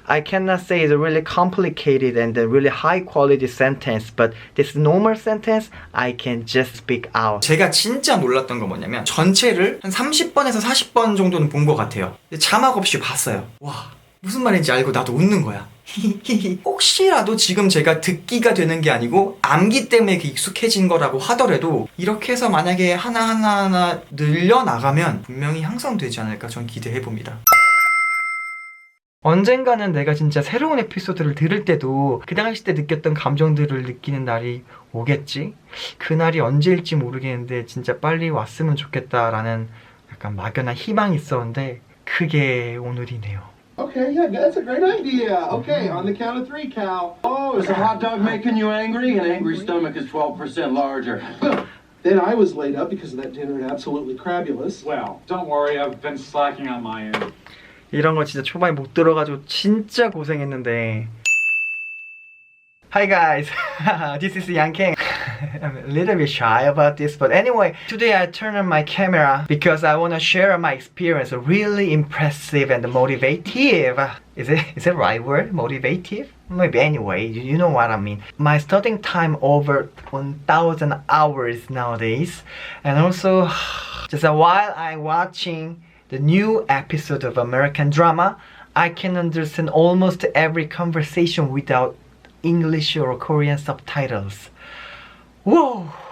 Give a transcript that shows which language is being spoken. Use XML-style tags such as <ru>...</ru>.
<en>I cannot say it's a really complicated and a really high quality sentence, but this normal sentence I can just speak out.</en> <ko>제가 진짜 놀랐던 건 뭐냐면 전체를 한 30번에서 40번 정도는 본 것 같아요. 자막 없이 봤어요. 와, 무슨 말인지 알고 나도 웃는 거야. 혹시라도 지금 제가 듣기가 되는 게 아니고 암기 때문에 익숙해진 거라고 하더라도 이렇게 해서 만약에 하나하나 늘려나가면 분명히 향상되지 않을까 전 기대해봅니다. 언젠가는 내가 진짜 새로운 에피소드를 들을 때도 그 당시 때 느꼈던 감정들을 느끼는 날이 오겠지? 그 날이 언제일지 모르겠는데 진짜 빨리 왔으면 좋겠다라는 약간 막연한 희망이 있었는데 그게 오늘이네요.</ko> <en>Okay, yeah, that's a great idea. Okay, on the count of 3, Cal. Oh, is a hot dog making you angry? An angry stomach is 12% larger. Then I was laid up because of that dinner at Absolutely Crabulous. Well, don't worry, I've been slacking on my end.</en> <ko>이런 거 진짜 초반에 못 들어가지고 진짜 고생했는데.</ko> <en>Hi guys, this is Yang Kang. I'm a little bit shy about this, but anyway, today I turned on my camera because I want to share my experience. Really impressive and motivative. Is it right word? Motivative? Maybe anyway, you know what I mean. My studying time over 1,000 hours nowadays, and also just while I'm watching the new episode of American drama, I can understand almost every conversation without English or Korean subtitles. Whoa!</en>